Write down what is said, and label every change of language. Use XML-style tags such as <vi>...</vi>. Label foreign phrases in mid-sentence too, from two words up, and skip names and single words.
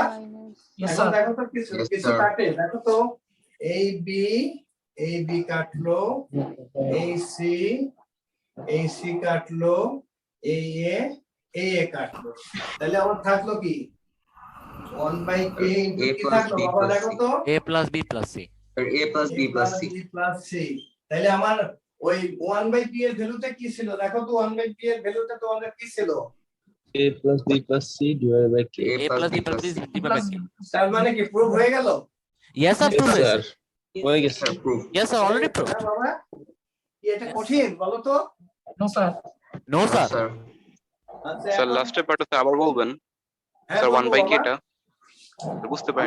<bn>এখন দেখো তো কিছু কিছু কাটে, দেখো তো এই b কাটলো, এই c কাটলো, এই a কাটলো, তাহলে আমার থাকলো কি 1/k কি থাকলো বাবা? দেখো তো</bn> <en>a plus b plus c। a plus b plus c plus c।</en> <bn>তাহলে আমার ওই 1/p এর ভ্যালুটা কি ছিল? দেখো তো 1/p এর ভ্যালুটা তোমাদের কি ছিল?</bn> <en>a plus b plus c divided by k। a plus b plus c divided by k।</en> <bn>তার মানে কি প্রুভ হয়ে গেল?</bn> <en>yes sir prove</en> <bn>স্যার হয়ে গেছে।</bn> <en>yes sir already prove.</en> <bn>হ্যাঁ বাবা, কি এটা কঠিন বলো তো?</bn> <en>no sir</en> <bn>আচ্ছা স্যার লাস্টের পার্টটা আবার বলবেন হ্যাঁ, স্যার বলবো 1/k বাবা। টা বুঝতে পারিনি।</bn>